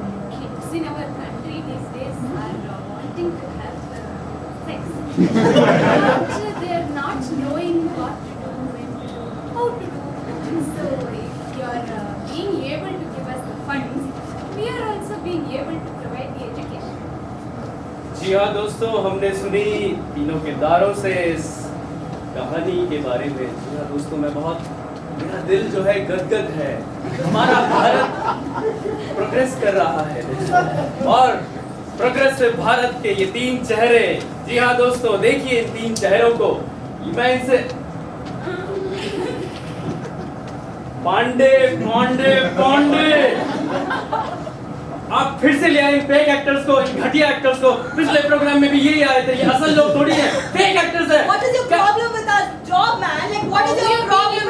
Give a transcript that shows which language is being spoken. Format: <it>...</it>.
<en>Kids in our country these days are wanting to have sex. But they are not knowing what to do, when to do, how to do. So if you are being able to give us the funds, we are also being able to provide the education.</en> <hi>जी हाँ दोस्तों, हमने सुनी तीनों किरदारों से इस कहानी के बारे में। जी हाँ दोस्तों, मेरा दिल जो है गदगद है। हमारा भारत प्रोग्रेस कर रहा है और प्रोग्रेसिव भारत के ये 3 चेहरे। जी हाँ दोस्तों, देखिए इन 3 चेहरों को। मैं इनसे पांडे पांडे पांडे आप फिर से ले आए फेक एक्टर्स को, इन घटिया एक्टर्स को। पिछले प्रोग्राम में भी यही आए थे। ये असल लोग थोड़ी है, फेक एक्टर्स है।</hi> <en>What is your problem with our job, man? Like, what is your problem?</en>